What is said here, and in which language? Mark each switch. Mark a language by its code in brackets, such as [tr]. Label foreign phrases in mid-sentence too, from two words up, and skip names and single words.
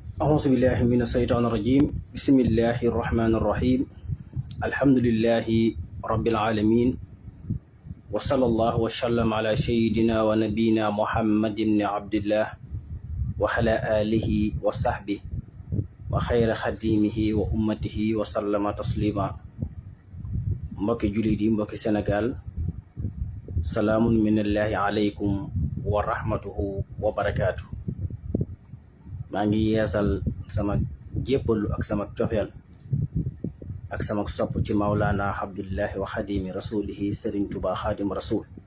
[ar] أعوذ بالله من الشيطان الرجيم بسم الله الرحمن الرحيم الحمد لله رب العالمين وصلى الله وسلم على سيدنا ونبينا محمد بن عبد الله وعلى آله وصحبه وخير خديمه وأمته وسلم تسليما [wo] mbokki jullit yi mbokki Sénégal [ar] سلام من الله عليكم ورحمته وبركاته. maa ngi yeesal sama jéppalu ak sama cofeel ak sama sopp ci Mawlana Abdullahi وخادم رسوله Sëriñ Tuubaa خادم الرسول.